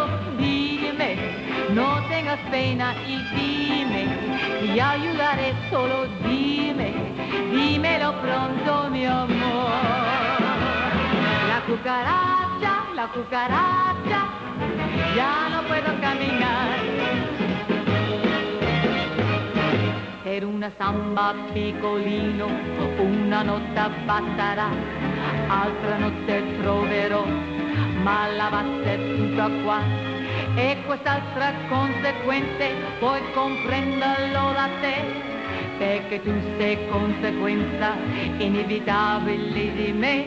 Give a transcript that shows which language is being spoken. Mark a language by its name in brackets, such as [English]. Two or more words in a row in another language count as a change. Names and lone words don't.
[Spanish] Dime, no tengas pena y dime, y ayudaré, solo dime, dímelo pronto, mi amor. La cucaracha, ya no puedo caminar. [Italian] Per una samba piccolino, una nota basterà, altra notte troverò, ma la base è tutta qua. E quest'altra conseguente, puoi comprenderlo da te, perché tu sei conseguenza inevitabile di me.